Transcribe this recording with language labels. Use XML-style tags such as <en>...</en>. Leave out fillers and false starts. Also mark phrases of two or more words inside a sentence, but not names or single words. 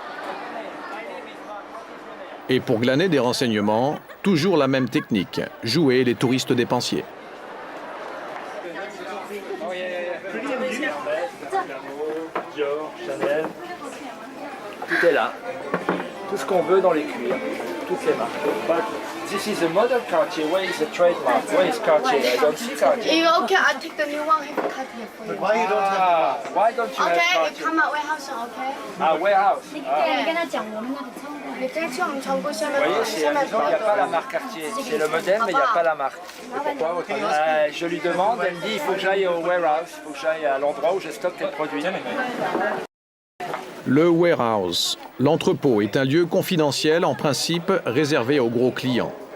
<fr>Et pour glaner des renseignements, toujours la même technique, jouer les touristes dépensiers. Dior, Chanel, tout est là. Tout ce qu'on veut dans les cuirs, toutes les marques.</fr> <en>But this is a model Cartier. Where is the trademark? Where is Cartier? I don't see Cartier. Okay, I'll take the new one. I have a card here for you. Why you don't have? Why don't you have Okay, Cartier? come out warehouse, okay? Ah, warehouse.</en> <zh>你跟他讲我们那里仓库，你再去我们仓库下面。</zh> <fr>Vous voyez, c'est amusant, il n'y a pas la marque Cartier. C'est le modèle, mais il n'y a pas la marque. Je lui demande, elle me dit il faut que j'aille au warehouse, il faut que j'aille à l'endroit où je stocke les produits. Le warehouse, l'entrepôt, est un lieu confidentiel en principe réservé aux gros clients.</fr>